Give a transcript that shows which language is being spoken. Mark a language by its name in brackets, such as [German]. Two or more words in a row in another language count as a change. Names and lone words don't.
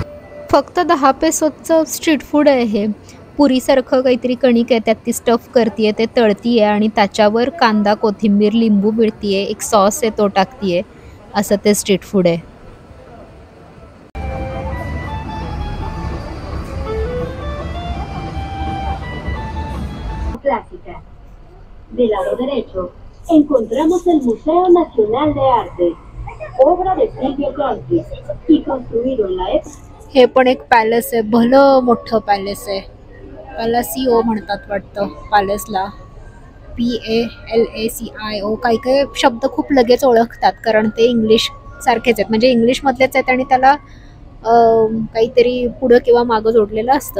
[Marathi] फक्त 10 पेसोचं [English] street food [Marathi] आहे हे. पुरीसारखं काहीतरी कणिक आहे, त्यात ती स्टफ करतीये, ते तळतीये आणि त्याच्यावर कांदा, कोथिंबीर, लिंबू पिळतीये, एक सॉस आहे तो टाकतीये, असं ते [English] street food [Marathi] आहे. [Spanish] Clásica. Del lado derecho encontramos el Museo Nacional de Arte, obra de Silvio Conti y construido en la época. [Marathi] हे पण एक पॅलेस आहे, भलं मोठं पॅलेस आहे. पॅलासिओ म्हणतात वाटतं पॅलेसला, PALACIO. काही शब्द खूप लगेच ओळखतात कारण ते इंग्लिश सारखेच आहेत, म्हणजे इंग्लिश मधलेच आहेत आणि त्याला काहीतरी पुढं किंवा मागं जोडलेलं असतं.